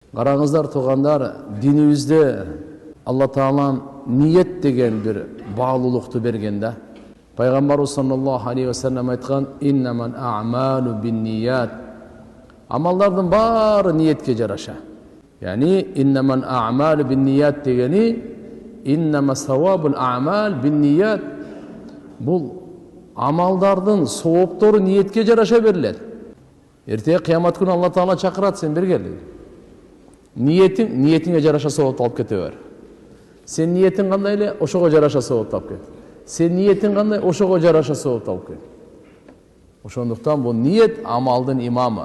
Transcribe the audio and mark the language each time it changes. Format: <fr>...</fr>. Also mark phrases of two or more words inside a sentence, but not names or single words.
<ky>Караңыздар тугандар, динибизде Алла Таалам ниет деген бир баалуулукту берген да.</ky> <ar>Пайгамбарыбыз صلى الله عليه وسلم айткан: "إنما الأعمال بالنية."</ar> <ky>Амалдардын баары ниетке жараша.</ky> <ar>يعني إنما الأعمال بالنية degeni إنما ثواب الأعمال بالنية.</ar> <ky>Бұл амалдардын сооптору ниетке жараша берилет. Эртеге кыямат күнү Алла Таала чакырат, сен бир кел. Ниетиңе жараша соопту алып кете бер. Сен ниетиң кандай эле, ошого жараша соопту алып кет. Сен ниетиң кандай, ошого жараша соопту алып кет. Ошондуктан бул ниет амалдын имамы.</ky>